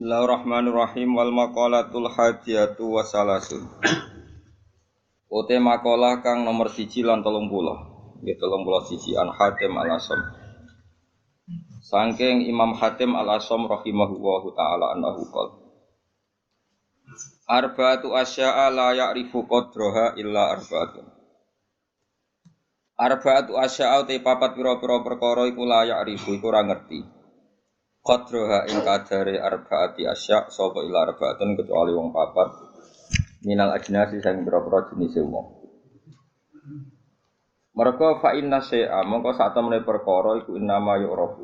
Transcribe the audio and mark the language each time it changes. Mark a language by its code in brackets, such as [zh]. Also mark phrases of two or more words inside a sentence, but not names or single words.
[ar] بسم الله الرحمن الرحيم والمقالة الحادية والثلاثون. [jv] Ote makalah kang nomor 1 lan 30. Nggih 31 an Hatim Al-Asam. [ar] Saking الإمام حاتم الأصم رحمه الله تعالى أنه قال أربعة أشياء لا يعرف قدرها إلا أربعة. أربعة أشياء [jv] te papat pira-pira perkara iku [ar] لا يعرف [jv] iku ora ngerti. Qadraha ing kadare [ar] أربعة أشياء' [jv] sapa [ar] إلا أربعة [jv] kecuali wong papat [ar] من الأجناس [jv] sing pira-pira jenis wong. Merga [ar] فإن الشيء [jv] mongko sak temene perkara iku [ar] إنما يعرف.